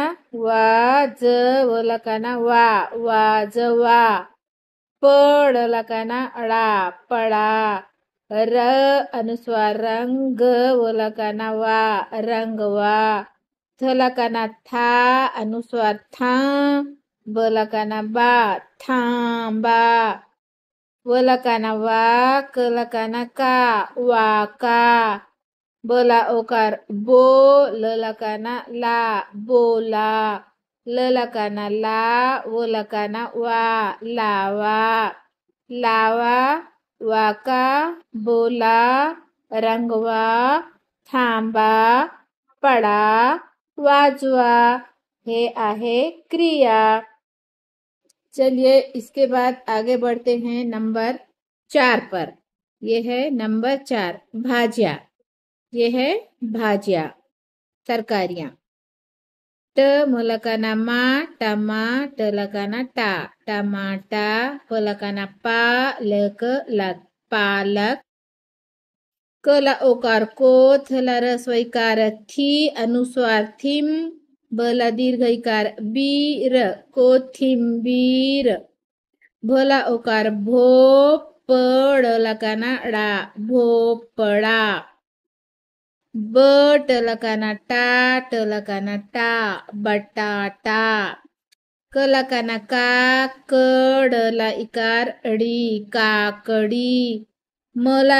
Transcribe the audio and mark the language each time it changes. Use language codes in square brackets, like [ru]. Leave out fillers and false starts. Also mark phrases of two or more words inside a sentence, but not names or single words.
[mr] वा ज वलकाना वा वाजवा पडलकाना अडा पडा र अनुस्वार रंग वलकाना वा रंगवा थलकाना था अनुस्वार था बलकाना बा थांबा वलकाना वा कलकाना का वाका बला ओकार बो ललकाना ला बोला ललकाना ला वलकाना वा लावा लावा वाका बोला रंगवा थांबा पडा वाजवा। हे आहे क्रिया। [hi] चलिए इसके बाद आगे बढ़ते हैं नंबर 4 पर। यह है नंबर 4 भाजिया। यह है भाजिया तरकारियां [mr] ट मलकाना मा टमा टलकाना टा टमाटा पलकाना पा लक लक पालक कला ओकार को थला रस्वैकार थी अनुस्वार थिम बला दीर्घ इकार बीर कोथिंबीर भला ओकार भो पडलकाना डा भोपळा बट लकाना टा बटाटा कलकाना का कडला इकार अडी काकडी मला